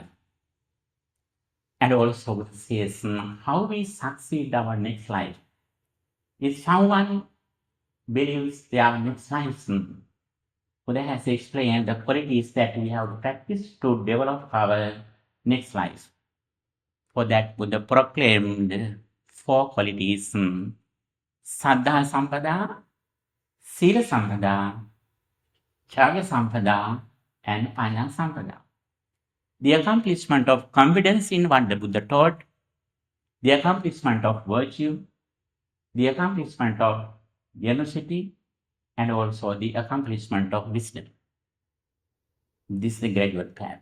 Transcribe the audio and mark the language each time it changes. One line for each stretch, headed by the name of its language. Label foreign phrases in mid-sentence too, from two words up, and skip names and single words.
English: And also it says how we succeed our next life. If someone believes their next life, Buddha has explained the qualities that we have to practice to develop our next life. For that, Buddha proclaimed 4 qualities:
Pali: Saddha Sampada, Sila Sampada, Chaga Sampada, and Panya Sampada.
English: The accomplishment of confidence in what the Buddha taught, the accomplishment of virtue, the accomplishment of generosity, and also the accomplishment of wisdom. This is the gradual path.